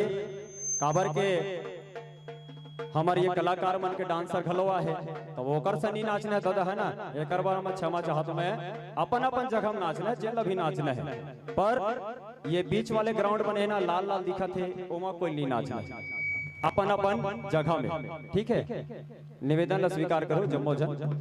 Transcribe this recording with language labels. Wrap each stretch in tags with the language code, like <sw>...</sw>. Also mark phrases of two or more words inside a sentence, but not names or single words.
<hne>काबर के हमारे ये कलाकार मन के डांसर घलोआ है तो ओकर सनी नाचना दादा है ना एक बार मैं क्षमा चाहत मैं अपन अपन जगह में नाचना है जेला भी नाचना है पर ये बीच वाले ग्राउंड बने ना लाल लाल दिखत है ओमा कोई नहीं नाचना अपन अपन जगह में ठीक है। निवेदन ला स्वीकार करो जम्मो जन।</hne>